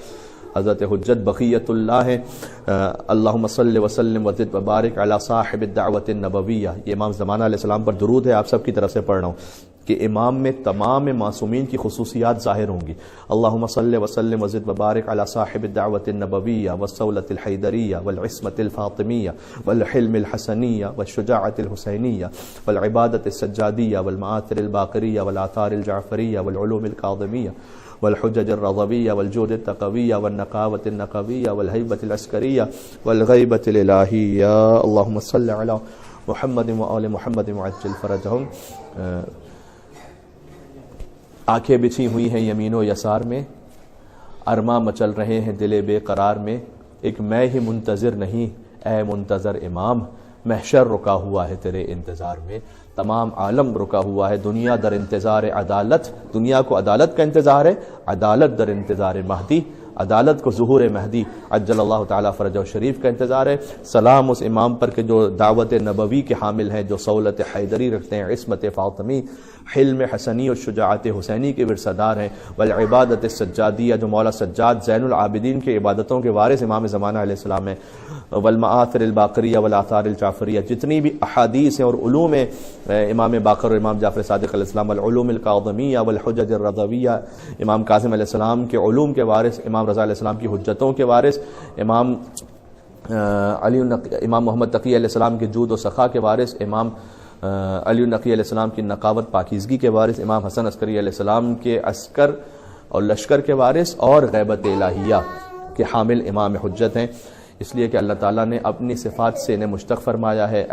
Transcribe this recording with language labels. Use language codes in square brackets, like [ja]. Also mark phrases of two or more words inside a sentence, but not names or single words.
[ur] حضرت حجت بقیت اللہ ہے، [ar] اللہم صلی وسلم وزد وبارک علی صاحب الدعوت النبویہ، [ur] یہ امام زمانہ علیہ السلام پر درود ہے، آپ سب کی طرف سے پڑھ رہا ہوں کہ امام میں تمام معصومین کی خصوصیات ظاہر ہوں گی۔ [ar] اللہم صلی وسلم وزد وبارک علی صاحب الدعوت النبویہ والصولۃ الحیدریہ والعصمۃ الفاطمیہ والحلم الحسنیہ والشجاعۃ الحسینیہ والعبادۃ السجادیہ والمآثر الباقریہ والآثار الجعفریہ والعلوم الکاظمیہ والحجج الرضویہ والجود التقویہ والنقاوۃ النقویہ والہیبۃ العسکریہ والغیبۃ الالہیہ، اللہم صلی علی محمد وآل محمد وعجل فرجہم۔ [ur] آنکھیں بچھی ہوئی ہیں یمین و یسار میں، ارماں مچل رہے ہیں دل بے قرار میں، ایک میں ہی منتظر نہیں اے منتظر امام، محشر رکا ہوا ہے تیرے انتظار میں، تمام عالم رکا ہوا ہے، [fa] دنیا در انتظار عدالت، [ur] دنیا کو عدالت کا انتظار ہے، [fa] عدالت در انتظار مہدی، [ur] عدالت کو ظہور مہدی [ar] عجل اللہ تعالیٰ فرجہ شریف [ur] کا انتظار ہے۔ سلام اس امام پر کہ جو دعوت نبوی کے حامل ہیں، جو صولت حیدری رکھتے ہیں، عصمت فاطمی، حلم حسنی اور شجاعت حسینی کے ورثہ ہیں، [ar] والعبادت السجادیہ، [ur] جو مولا سجاد زین العابدین کے عبادتوں کے وارث امام زمانہ علیہ السلام ہیں، [ar] والمآثر الباقریہ والآثار الجعفریہ، [ur] جتنی بھی احادیث ہیں اور علوم ہیں امام باقر اور امام جعفر صادق علیہ السلام، [ar] والعلوم الکاظمیہ والحجج الرضویہ، [ur] امام کاظم علیہ السلام کے علوم کے وارث، امام رضا علیہ السلام کی حجتوں کے وارث، امام محمد تقی علیہ السلام کے جود و سخا کے وارث، امام علی نقی علیہ السلام کی نقاوت پاکیزگی کے وارث، امام حسن عسکری علیہ السلام کے عسکر اور لشکر کے وارث، اور غیبت الہیہ کے حامل امام حجت ہیں، اس لیے کہ اللہ تعالیٰ نے اپنی صفات سے انہیں مشتق فرمایا ہے۔